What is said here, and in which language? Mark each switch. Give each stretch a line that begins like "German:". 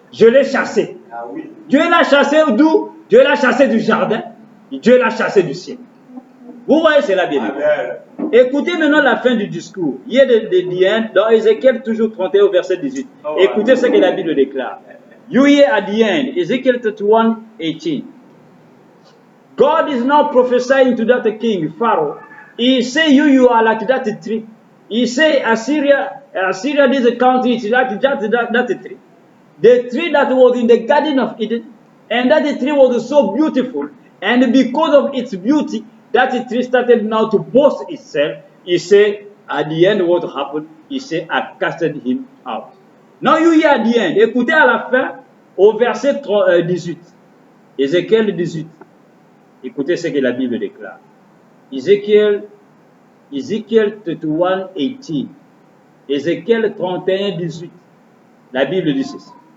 French: Je l'ai chassé. Ah oui. Dieu l'a chassé d'où? Dieu l'a chassé du jardin. Dieu l'a chassé du ciel. Vous voyez cela bien? Amen. Écoutez maintenant la fin du discours. Il y a the end, dans Ézéchiel toujours 31 au verset 18. Oh, Écoutez ce que la Bible déclare.
English: You hear at the end, Ezekiel 31, 18. God is now prophesying to that king, Pharaoh. He say you are like that tree. He say Assyria is a country, it's like that tree. The tree that was in the Garden of Eden, and that tree was so beautiful, and because of its beauty, that tree started now to boast itself. He said, at the end, what happened? He said, I casted him out. Now you hear at the end.
French: Écoutez à la fin, au verset 18. Ézéchiel 18. Écoutez ce que la Bible déclare. Ézéchiel 31, 18. Ézéchiel 31, 18. La Bible dit ceci.